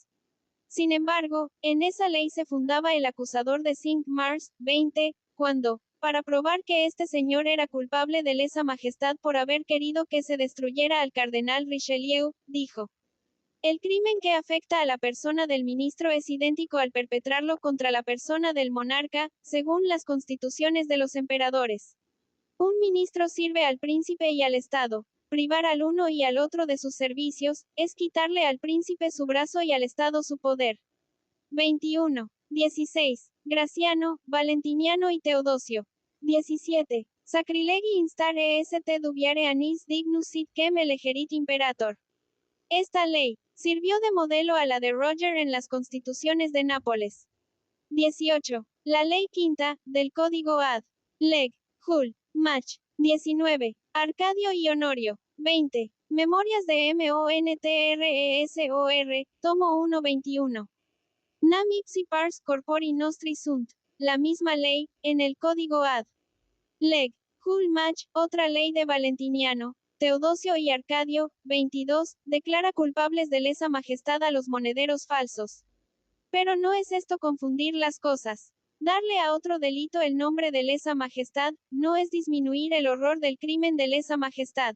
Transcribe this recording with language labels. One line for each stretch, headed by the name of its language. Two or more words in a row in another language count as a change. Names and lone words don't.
Spanish: Sin embargo, en esa ley se fundaba el acusador de Cinq-Mars, 20, cuando, para probar que este señor era culpable de lesa majestad por haber querido que se destruyera al cardenal Richelieu, dijo: el crimen que afecta a la persona del ministro es idéntico al perpetrarlo contra la persona del monarca, según las constituciones de los emperadores. Un ministro sirve al príncipe y al Estado. privar al uno y al otro de sus servicios, es quitarle al príncipe su brazo y al Estado su poder. 21. 16. Graciano, Valentiniano y Teodosio. 17.
Latin: Sacrilegi instare est dubiare anis dignus sit quem elegerit imperator.
Spanish: Esta ley sirvió de modelo a la de Roger en las constituciones de Nápoles. 18. La ley quinta, del Código Ad. Leg. Hul. Mach. 19. Arcadio y Honorio. 20. Memorias de Montresor, tomo 1 21.
Latin: Nam ipsi pars corpori nostri sunt.
Spanish: La misma ley, en el Código Ad. Leg. Hul Mach, otra ley de Valentiniano, Teodosio y Arcadio. 22. Declara culpables de lesa majestad a los monederos falsos. Pero no es esto confundir las cosas. Darle a otro delito el nombre de lesa majestad, no es disminuir el horror del crimen de lesa majestad.